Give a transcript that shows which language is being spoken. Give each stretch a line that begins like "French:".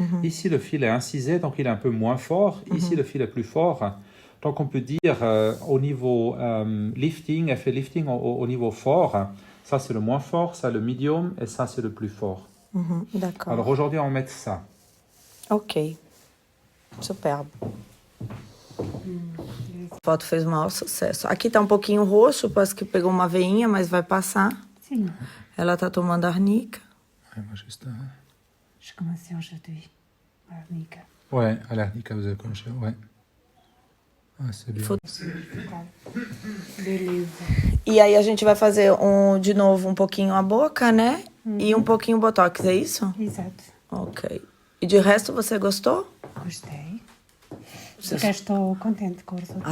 French: Ici le fil est incisé, donc il est un peu moins fort. Ici le fil est plus fort. Donc on peut dire au niveau lifting, effet lifting au niveau fort, ça c'est le moins fort, ça le medium et ça c'est le plus fort. D'accord. Alors aujourd'hui on va mettre ça. Ok. Superbe.
Portuguese: A foto fez o maior sucesso. Aqui tá um pouquinho roxo, parece que pegou uma veinha, mas vai passar. Sim. Ela tá tomando arnica.
French: Je commençais aujourd'hui.
Portuguese: Arnica.
French: Ouais, à l'arnica, vous avez commencé, ouais. Ah, c'est bien.
Portuguese: Beleza. E aí a gente vai fazer de novo um pouquinho a boca, né? E um pouquinho botox, é isso? Exato. Ok. E de resto você gostou? Gostei. Estou contente com o resultado.